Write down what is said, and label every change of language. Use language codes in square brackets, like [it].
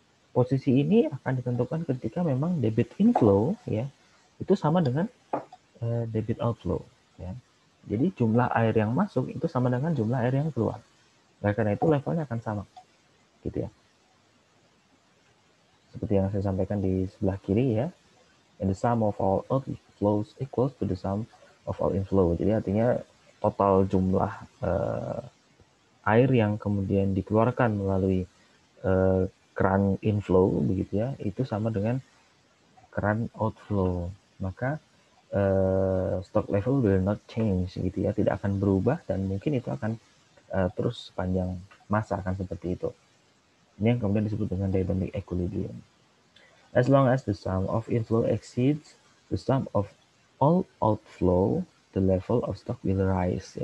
[id] Posisi ini akan ditentukan ketika memang debit inflow ya itu sama dengan debit outflow ya. Jadi jumlah air yang masuk itu sama dengan jumlah air yang keluar. Nah, karena itu levelnya akan sama gitu ya. Seperti yang saya sampaikan di sebelah kiri ya. [en] And the sum of all outflows equals to the sum of all inflow. [id] Jadi artinya total jumlah air yang kemudian dikeluarkan melalui keran inflow begitu ya, itu sama dengan keran outflow. Maka [en] stock level will not change [id] gitu ya, tidak akan berubah dan mungkin itu akan terus sepanjang masa akan seperti itu. Ini yang kemudian disebut dengan dynamic equilibrium. [en] As long as the sum of inflow exceeds the sum of all outflow, the level of stock will rise.